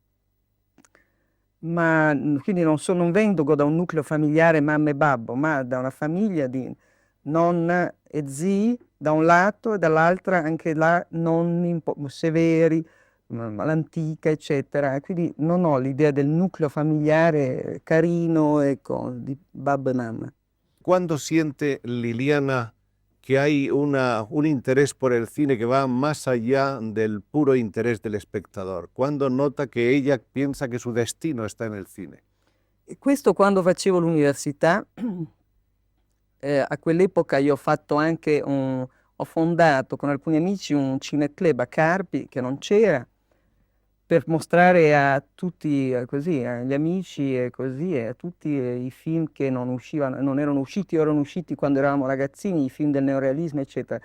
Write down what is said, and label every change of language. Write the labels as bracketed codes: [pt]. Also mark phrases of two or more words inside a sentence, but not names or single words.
[it] Ma quindi non vengo da un nucleo familiare mamma e babbo, ma da una famiglia di nonna e zii da un lato e dall'altra anche là nonni un po' severi, l'antica, eccetera. E quindi non ho l'idea del nucleo familiare carino, ecco, di babbo e mamma. [es] ¿Cuándo siente Liliana que hay un interés por el cine que va más allá del puro interés del espectador? ¿Cuándo nota que ella piensa que su destino está en el cine? [it] E questo quando facevo l'università, a quell'epoca io ho fondato con alcuni amici un cineclub a Carpi, che non c'era, per mostrare a tutti, così, agli amici e così, e a tutti i film che non erano usciti o erano usciti quando eravamo ragazzini, i film del neorealismo, eccetera.